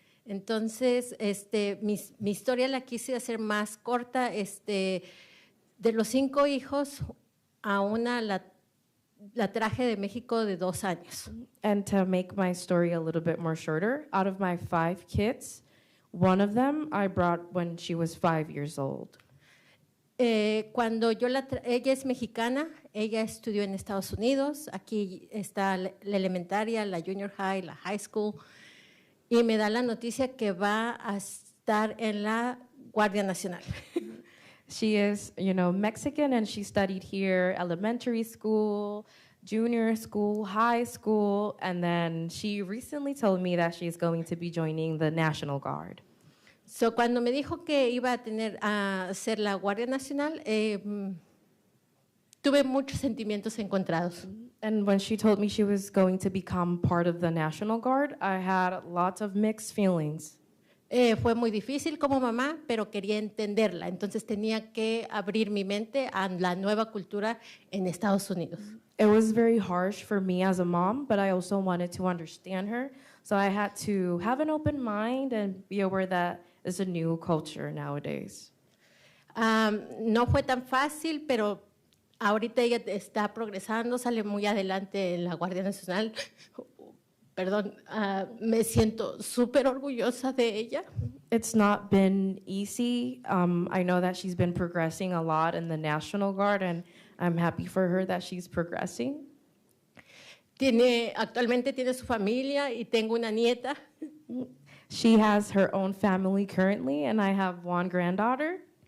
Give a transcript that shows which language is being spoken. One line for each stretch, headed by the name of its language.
Spanish: Entonces, mi historia la quise hacer más corta. De los 5 hijos, a una la traje de México de 2 años.
English: And to make my story a little bit more shorter, out of my 5 kids, one of them I brought when she was 5 years old.
Spanish: Cuando ella es mexicana, ella estudió en Estados Unidos. Aquí está la elementaria, la junior high, la high school. Y me da la noticia que va a estar en la Guardia Nacional.
English: She is, Mexican, and she studied here elementary school, junior school, high school, and then she recently told me that she's going to be joining the National Guard.
Spanish: So, cuando me dijo que iba a ser la Guardia Nacional, tuve muchos sentimientos encontrados.
English: And when she told me she was going to become part of the National Guard, I had lots of mixed feelings.
Spanish: Fue muy difícil como mamá, pero quería entenderla. Entonces tenía que abrir mi mente a la nueva cultura en Estados Unidos.
English: It was very harsh for me as a mom, but I also wanted to understand her. So I had to have an open mind and be aware that it's a new culture nowadays.
Spanish: No fue tan fácil, pero ahorita ella está progresando, sale muy adelante en la Guardia Nacional. Perdón, me siento súper orgullosa de ella.
English: It's not been easy. I know that she's been progressing a lot in the National Guard, and I'm happy for her that she's progressing.
Spanish: Actualmente tiene su familia y tengo una nieta.
English: She has her own family currently, and I have one granddaughter.